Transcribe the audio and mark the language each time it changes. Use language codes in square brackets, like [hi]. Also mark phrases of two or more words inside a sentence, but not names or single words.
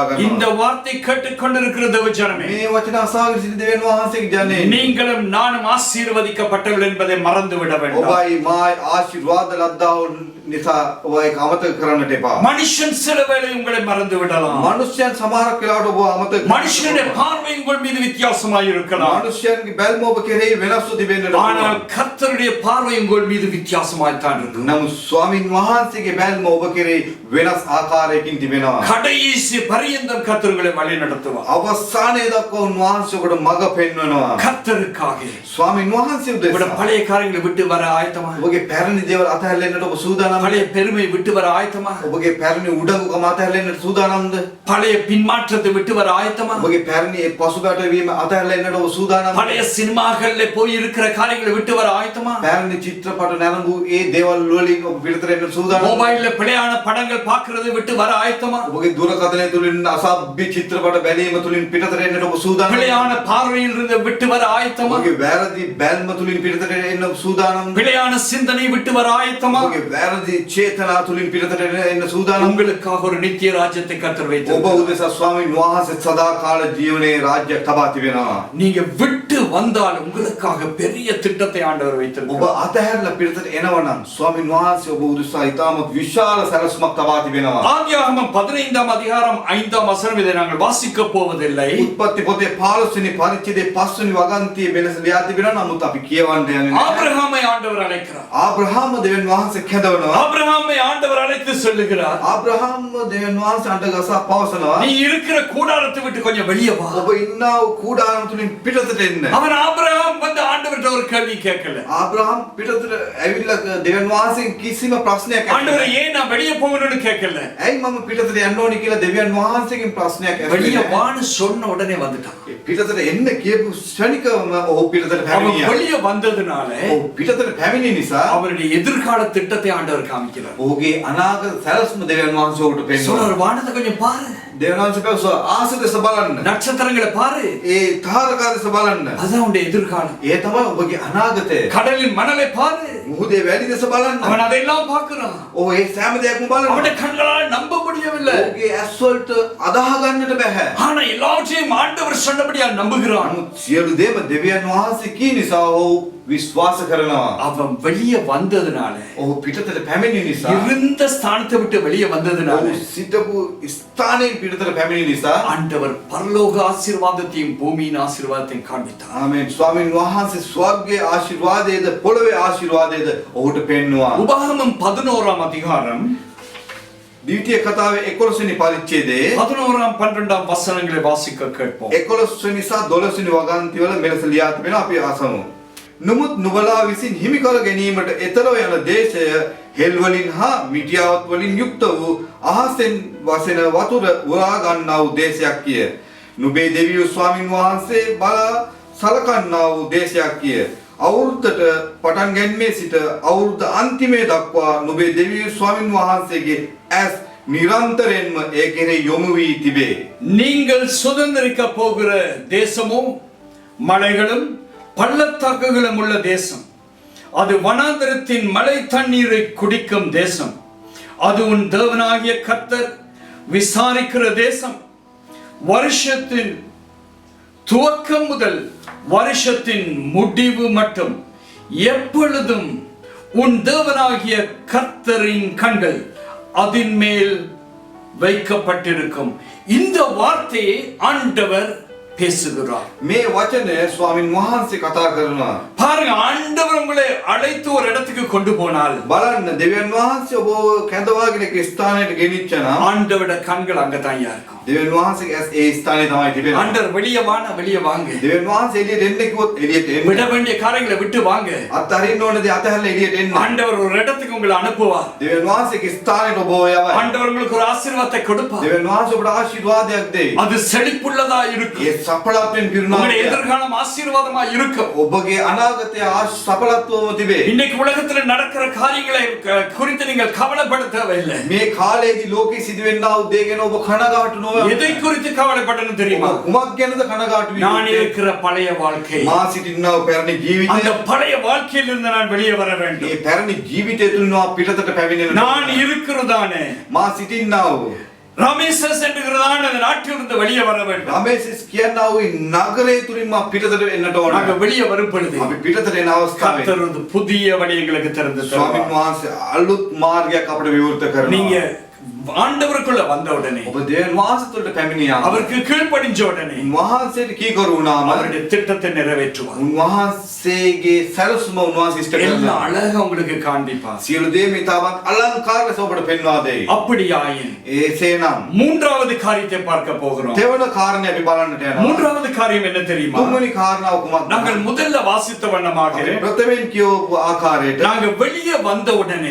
[ta] இந்த [si] ගන්නවා. [ta] வார்த்தை கேட்டுக்கொண்டிருக்கிற தேவ ஜனமே, [si] මේ වචන අසාගෙන සිටි දෙවියන් වහන්සේගේ ජනනේ [ta] நீங்களும் நானும் ஆசீர்வதிக்கப்பட்டவர்கள் என்பதை மறந்து விட வேண்டாம். [si] ඔබයි මායි ආශිර්වාද ලද්දා වූ නිසා ඔබ ඒක අමතක කරන්නට එපා. [ta] மனுஷன் சில வேளை உங்களை மறந்து விடலாம். [si] මනුෂ්‍යයන් සමහරක් වෙලාවට ඔබ අමතක [ta] மனுஷனுடைய பார்வை உங்கள் மீது வித்தியாசமாய் இருக்கலாம். [si] මනුෂ්‍යයන්ගේ බැල්ම ඔබ කෙරෙහි වෙනස්ව තිබෙන්නට [ta] ஆனால் [si] පුළුවන්. [ta] கர்த்தருடைய பார்வை உங்கள் மீது வித்தியாசமாய் தான் இருக்கும். [si] නමුත් ස්වාමින් වහන්සේගේ බැල්ම ඔබ කෙරෙහි වෙනස් ආකාරයකින් තිබෙනවා. [ta] கடைசி பரியந்தம் கர்த்தர் உங்களை வழி நடத்துவார். [si] අවසානයේ දක්වා උන්වහන්සේ ඔබට මඟ පෙන්වනවා. [ta] கர்த்தருக்காக [si] ස්වාමින් වහන්සේ [ta] உங்களோட [si] උදෙසා [ta] பழைய காரியங்களை விட்டு வர ஆயத்தமா? [si] ඔබගේ පැරණි දේවල් අතහැරෙන්නට ඔබ සූදානම්ද? [ta] பழைய பெருமை விட்டு வர ஆயத்தமா? [si] ඔබගේ පැරණි උඩඟුකම අතහැරෙන්නට සූදානම්ද? [ta] பழைய பின்மாற்றத்தை விட்டு வர ஆயத்தமா? [si] ඔබගේ පැරණි පසුබට වීම අතහැරෙන්නට ඔබ සූදානම්ද? [ta] பழைய சினிமாக்கள்ல போய் இருக்கிற காரியங்களை விட்டு வர ஆயத்தமா? [si] පැරණි චිත්‍රපට නැරඹු ඒ දේවල් වලින් ඔබ පිටතට එන්න සූදානම්ද? [ta] மொபைல்ல பிழையான படங்கள் பார்க்கறதை விட்டு வர ஆயத்தமா? [si] ඔබගේ දුරකථනය තුලින් අසභ්‍ය චිත්‍රපට බැලීම තුලින් පිටතට එන්නට ඔබ සූදානම්ද? [ta] பிழையான பார்வையில் இருந்து விட்டு வர ஆயத்தமா? [si] ඔබගේ වැරදි බැල්ම තුලින් පිටතට එන්න සූදානම්ද? [ta] பிழையான சிந்தனை விட்டு வர ஆயத்தமா? [si] ඔබගේ වැරදි චේතනා තුලින් පිටතට එන්න සූදානම්ද? [ta] உங்களுக்காக ஒரு நித்திய ராஜ்யத்தை கர்த்தர் [si] ඔබ [ta] வைத்திருக்கிறார். [si] උදෙසා ස්වාමීන් වහන්සේ සදාකාල ජීවනයේ රාජ්‍යයක් තබා තිබෙනවා. [ta] நீங்க விட்டு வந்தால் உங்களுக்காக பெரிய திட்டத்தை ஆண்டவர் [si] ඔබ [ta] வைத்திருக்கிறார். [si] අතහැරලා පිටතට එනවනම් ස්වාමීන් වහන්සේ ඔබ උදෙසා ඉතාමත් විශාල සැලසුමක් තබා තිබෙනවා. [ta] ஆதியாகமம் 15ஆம் அதிகாரம் 5ஆம் வசனம் இதை நாங்கள் வாசிக்க போவதில்லை. [si] උත්පත්ති පොතේ 15 වෙනි පරිච්ඡේදයේ 5 වෙනි වගන්තියේ වෙනස ලියා තිබෙනවා. නමුත් අපි කියවන්න යන්නේ නැහැ. [ta] ஆபிரகாமை ஆண்டவர் அழைக்கிறார். [si] ආබ්‍රහාම දෙවියන් වහන්සේ කැඳවනවා. [ta] ஆபிரகாமை ஆண்டவர் அழைத்து சொல்லுகிறார், [si] ආබ්‍රහාම දෙවියන් වහන්සේ අඬගසා පවසනවා. [ta] நீ இருக்கிற கூடாரத்தை விட்டு கொஞ்சம் வெளியே வா. [si] ඔබ ඉන්නා වූ කූඩාරම තුලින් පිටතට එන්න. [ta] அவன் ஆபிரகாம் வந்து ஆண்டவர்ட்ட ஒரு கேள்வி கேட்கல. [si] ආබ්‍රහාම පිටතට ඇවිල්ලා දෙවියන් වහන්සේගෙන් කිසිම ප්‍රශ්නයක් [ta] ஆண்டவரே [si] ඇහුවේ [ta] ஏன் நான் வெளியே போகணும்னு கேட்கல. [si] ඇයි මම පිටතට යන්න ඕනි කියලා දෙවියන් වහන්සේගෙන් ප්‍රශ්නයක් [ta] வெளியே [si] ඇහුවේ. [ta] வான்னு சொன்ன உடனே வந்துட்டான். [si] පිටතට එන්න කියපු ක්ෂණිකවම ඔහු පිටතට [ta] அவன் [si] පැමිණියා. [ta] வெளியே வந்ததுனால [si] ඔහු පිටතට පැමිණි නිසා [ta] அவருடைய எதிர்கால திட்டத்தை ஆண்டவர் காமிக்கிறார். [si] ඔහුගේ අනාගත සැලසුම දෙවියන් වහන්සේ ඔහුට පෙන්වනවා. [ta] சொல்றார், வானத்தை கொஞ்சம் பாரு, [si] දෙවියන් වහන්සේ පැවසුවා ආස දෙස බලන්න. [ta] நட்சத்திரங்களை பாரு, [si] ඒ තාරකා දෙස බලන්න. [ta] அதான் உன்னுடைய எதிர்காலம். [si] ඒ තමයි ඔබගේ අනාගතය. [ta] கடலின் மணலை பாரு, [si] මුහුදේ වැලි දෙස බලන්න. [ta] அவன் அதையெல்லாம் பார்க்கிறான். [si] ඔහු ඒ සෑම දෙයක්ම බලනවා. [ta] அவனுடைய கண்களால் நம்ப முடியவில்லை. [si] ඔහුගේ ඇස් වලට අදාහ ගන්නට බෑ. [ta] ஆனா எல்லாவற்றையும் ஆண்டவர் சொன்னபடியா நம்புகிறான். [si] නමුත් සියලු දේම දෙවියන් වහන්සේ කී නිසා ඔහු විශ්වාස කරනවා. [ta] அவன் வெளியே வந்ததுனால, [si] ඔහු පිටතට පැමිණි නිසා, [ta] இருந்த ஸ்தானத்தை விட்டு வெளியே வந்ததுனால [si] ඔහු සිටපු ස්ථානයෙන් පිටතට පැමිණි නිසා [ta] ஆண்டவர் பரலோக ஆசீர்வாதத்தையும் பூமியின் ஆசீர்வாதத்தையும் காண்பித்தார். [si] ආමේන්. ස්වාමීන් වහන්සේ ස්වර්ගයේ ආශිර්වාදයේද පොළොවේ ආශිර්වාදයේද ඔහුට පෙන්වුවා. [ta] உபாகமம் 11ஆம் அதிகாரம் [si] ද්විතීය කතාවේ 11 වෙනි පරිච්ඡේදයේ [ta] 11ஆம் 12ஆம் வசனங்களை வாசிக்க கேட்போம். [si] 11 වෙනි සහ 12 වෙනි වගන්ති වල මෙලෙස ලියා තිබෙනවා. අපි අසමු. නමුත් නුඹලා විසින් හිමි කර ගැනීමට එතරව යන දේශය හෙල් වලින් හා මිටියාවත් වලින් යුක්ත වූ අහසෙන් වසෙන වතුර උරා ගන්නා වූ දේශයක් කිය. නුඹේ දෙවියෝ ස්වාමින් වහන්සේ බලා සලකන්නා වූ දේශයක් කිය. අවුරුද්දට පටන් ගැනීමේ සිට අවුරුද්ද අන්තිමේ දක්වා නුඹේ දෙවියෝ ස්වාමින් වහන්සේගේ ඇස් නිරන්තරයෙන්ම ඒ කෙරෙහි යොමු වී තිබේ. [ta] நீங்கள் சுதந்திரிக்க போகிற தேசமும் மலைகளும் பள்ளத்தாக்குகளும் உள்ள தேசம். அது வனாந்தரத்தின் மலை தண்ணீரை குடிக்கும் தேசம். அது உன் தேவனாகிய கர்த்தர் விசாரிக்கிற தேசம். வருஷத்தின் துவக்கம் முதல் வருஷத்தின் முடிவு மட்டும் எப்பொழுதும் உன் தேவனாகிய கர்த்தரின் கண்கள் அதின் மேல் வைக்கப்பட்டிருக்கும். இந்த வார்த்தையை ஆண்டவர் பேசுகிறார். [si] මේ වචනය ස්වාමින් වහන්සේ කතා කරනවා. [ta] பாருங்க, ஆண்டவர் உங்களை அழைத்து ஒரு இடத்துக்கு கொண்டு போனால் [si] බලන්න දෙවියන් වහන්සේ ඔබ කැඳවාගෙන එක් ස්ථානයකට ගෙනිච්ච නම් [ta] ஆண்டவரோட கண்கள் அங்கதான் இருக்கும். [si] දෙවියන් වහන්සේගේ ඇස් ඒ ස්ථානයේ තමයි තිබෙන්නේ. [ta] ஆண்டவர் வெளியே வாங்க, வெளியே வாங்க. [si] දෙවියන් වහන්සේ එළියට එන්න කිව්වොත් එළියට එන්න. [ta] விட வேண்டிய காரியங்களை விட்டு வாங்க. [si] අත්හරින්න ඕන දේ අතහැරලා එළියට එන්න. [ta] ஆண்டவர் ஒரு இடத்துக்கு உங்களை அனுப்புவார். [si] දෙවියන් වහන්සේගේ ස්ථානයට ඔබ යවයි. [ta] ஆண்டவர் உங்களுக்கு ஒரு ஆசீர்வாதத்தை கொடுப்பார். [si] දෙවියන් වහන්සේ ඔබට ආශිර්වාදයක් දෙයි. [ta] அது செழிப்புள்ளதா இருக்கும். [si] ඒ සඵලත්වයෙන් පිරුණා. [ta] உங்களுடைய எதிர்காலம் ஆசீர்வாதமா இருக்கும். [si] ඔබගේ අනාගතය සඵලත්වම තිබේ. [ta] இன்னைக்கு உலகத்துல நடக்கிற காரியங்களை குறித்து நீங்கள் கவலைப்பட தேவையில்லை. [si] මේ කාලේදී ලෝකෙ සිදුවෙන්නා වූ දේ ගැන ඔබ කනගාටු නොවන්න. [ta] எதை குறித்து கவலைப்படணும் தெரியுமா? [si] කුමක් ගැනද කනගාටු වෙන්නේ? [ta] நான் இருக்கிற பழைய வாழ்க்கை, [si] මා සිටිනා වූ පැරණි ජීවිතය. [ta] அந்த பழைய வாழ்க்கையிலிருந்து நான் வெளியே வர வேண்டும். [si] මේ පැරණි ජීවිතය තුලින් මා පිටතට පැමිණෙන්න. [ta] நான் இருக்கிறதானே [si] මා සිටිනා වූ [ta] ராமேசஸ் என்கிறதான அந்த நாட்டிலிருந்து வெளியே வர வேண்டும். [si] රමේසස් කියනා වූ නගරය තුලින් මා පිටතට එන්නට ඕන. [ta] நாங்க வெளியே வரும் பொழுது [si] අපි පිටතට එන අවස්ථාවේ [ta] கர்த்தர் ஒரு புதிய வழி எங்களுக்கு திறந்து [si] ස්වාමීන් [ta] தருவார். [si] වහන්සේ අලුත් මාර්ගයක් අපට විවෘත කරනවා. [ta] நீங்க ஆண்டவருக்குள்ள வந்த உடனே, [si] ඔබ දෙවියන් වහන්සේ තුළට පැමිණියාම [ta] அவருக்கு கீழ்ப்படிஞ்ச உடனே [si] උන්වහන්සේට කීකරු වුණාම [ta] அவருடைய திட்டத்தை நிறைவேற்றுவார். [si] උන්වහන්සේගේ සැලසුම උන්වහන්සේ ඉෂ්ට [ta] எல்லாம் [si] කරනවා. [ta] அழகா உங்களுக்கு காண்பிப்பார். [si] සියලු දේ මේ තාමත් අලංකාර ලෙස ඔබට පෙන්වා දෙයි. [ta] அப்படியாயின் [si] එසේනම් [ta] மூன்றாவது காரியத்தை பார்க்க போகிறோம். [si] තෙවන කාරණේ අපි බලන්නට යනවා. [ta] மூன்றாவது காரியம் என்ன தெரியுமா? [si] තුන්වෙනි කාරණාව කුමක්ද? [ta] நாங்கள் முதல்ல வாசித்த வண்ணமாக [si] ප්‍රථමයෙන් කියවපු ආකාරයට [ta] நாங்க வெளியே வந்த உடனே